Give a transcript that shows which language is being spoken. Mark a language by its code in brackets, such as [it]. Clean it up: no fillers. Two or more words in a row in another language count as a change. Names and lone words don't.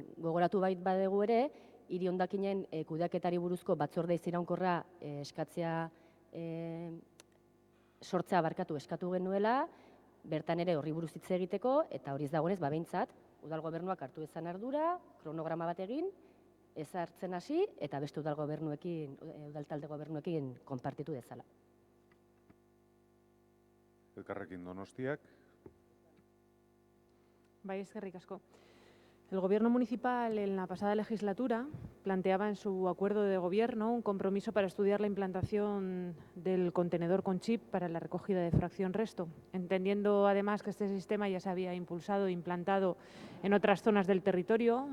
[eu] Gogoratu bait badegu ere, hiri hondakinen kudeaketari buruzko batzorde iraunkorra sortzea eskatu genuela, bertan ere horri buruz hitz egiteko, eta hori ez dagoenez, behintzat, udal gobernuak hartu dezan ardura, kronograma bat egin, ezartzen hasi, eta beste udal talde gobernuekin konpartitu dezala. Elkarrekin Donostiak. Bai, eskerrik asko. [es] El Gobierno municipal en la pasada legislatura planteaba en su acuerdo de gobierno un compromiso para estudiar la implantación del contenedor con chip para la recogida de fracción resto, entendiendo además que este sistema ya se había impulsado e implantado en otras zonas del territorio.